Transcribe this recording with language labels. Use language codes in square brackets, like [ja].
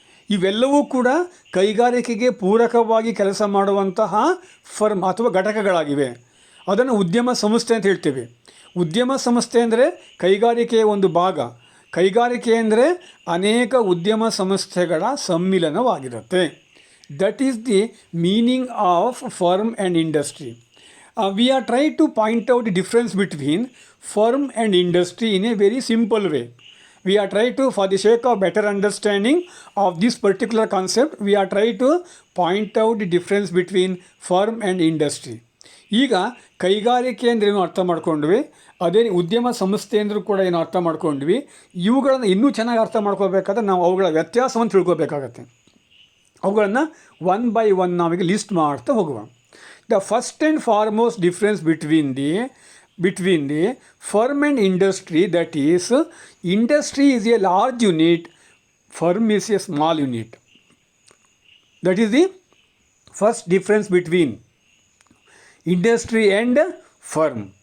[kn] ಇವೆಲ್ಲವೂ ಕೂಡ ಕೈಗಾರಿಕೆಗೆ ಪೂರಕವಾಗಿ ಕೆಲಸ ಮಾಡುವಂತಹ ಫರ್ಮ್ ಅಥವಾ ಘಟಕಗಳಾಗಿವೆ. ಅದನ್ನು ಉದ್ಯಮ ಸಂಸ್ಥೆ ಅಂತ ಹೇಳ್ತೇವೆ. ಉದ್ಯಮ ಸಂಸ್ಥೆ ಅಂದರೆ ಕೈಗಾರಿಕೆಯ ಒಂದು ಭಾಗ. ಕೈಗಾರಿಕೆ ಅಂದರೆ ಅನೇಕ ಉದ್ಯಮ ಸಂಸ್ಥೆಗಳ ಸಮ್ಮಿಲನವಾಗಿರುತ್ತೆ. [en] That is the meaning of firm and industry. We are trying to point out the difference between firm and industry in a very simple way. We are trying to, for the sake of better understanding of this particular concept, we are trying to point out the difference between firm and industry. [kn] ಈಗ ಕೈಗಾರಿಕೆ ಅಂದ್ರೇನು ಅರ್ಥ ಮಾಡ್ಕೊಂಡ್ವಿ, ಅದೇ ಉದ್ಯಮ ಸಂಸ್ಥೆ ಅಂದರೂ ಕೂಡ ಏನು ಅರ್ಥ ಮಾಡ್ಕೊಂಡ್ವಿ. ಇವುಗಳನ್ನು ಇನ್ನೂ ಚೆನ್ನಾಗಿ ಅರ್ಥ ಮಾಡ್ಕೋಬೇಕಾದ್ರೆ ನಾವು ಅವುಗಳ ವ್ಯತ್ಯಾಸವನ್ನು ತಿಳ್ಕೊಬೇಕಾಗತ್ತೆ. ಅವುಗಳನ್ನು [en] one by one [kn] ನಾವೀಗ ಲಿಸ್ಟ್ ಮಾಡ್ತಾ ಹೋಗುವ. [en] The first and foremost difference between the firm and industry, that is, industry is a large unit, firm is a small unit. That is the first difference between industry and firm.